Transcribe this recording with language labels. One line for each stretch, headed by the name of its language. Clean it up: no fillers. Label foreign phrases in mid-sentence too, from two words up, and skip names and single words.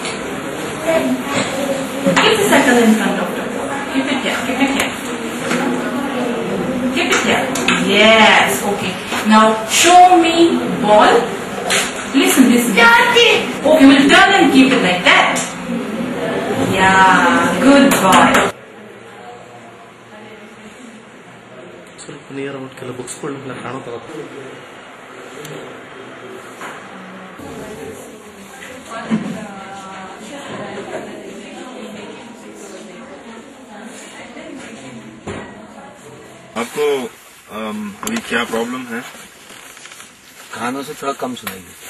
English: Keep the cycle in front of the ball. Keep it here. Yes, okay. Now show me ball. Listen. Okay, we'll turn and keep it like that. Yeah, good boy.
Kannada: ಸ್ವಲ್ಪ
English: near about
Kannada: ಕೆಲವು ಬುಕ್ಸ್ಗಳನ್ನ ಕಾಣುತ್ತಲ್ಲ.
Hindi: आपको अभी क्या प्रॉब्लम है? कानों से थोड़ा कम सुनाई देता।